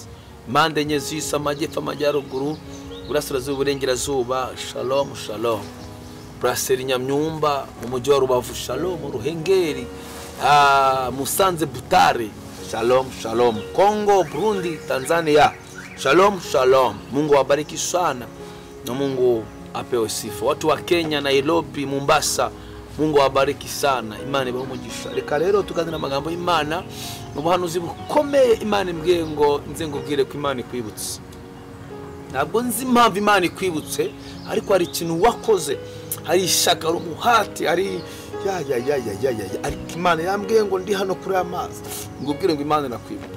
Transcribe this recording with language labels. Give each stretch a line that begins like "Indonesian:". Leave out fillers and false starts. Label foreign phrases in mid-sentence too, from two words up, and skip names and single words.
Kinyarwanda: Mande enye z'isi amajyepfo amajyaruguru, burasirazuba uburengerazuba.
Hebrew: Shalom, shalom.
Kinyarwanda: Brasserie Nyamyumba mu mujyi wa Rubavu. Shalom, Ruhengeri, Musanze, Butare.
Hebrew: Shalom, shalom. Kongo, Burundi, Tanzania. Shalom, shalom.
Swahili: Mungu awabariki sana na Mungu apewe sifa. Watu wa Kenya, Nairobi, Mombasa, Mungu awabariki sana.
Kinyarwanda: Imana ibahumugisha. Reka rero tuganira amagambo y'Imana n'ubuhanuzi bukomeye. Imana imbwiye ngo nze ngubwire ko Imana ikwibutse. Ntabwo nzi impamvu Imana ikwibutse, ariko hari ikintu wakoze, hari ishaka umuhati, hari ariko Imana yambwiye ngo ndi hano kuri amazi ngubwire ngo Imana nakwibutse.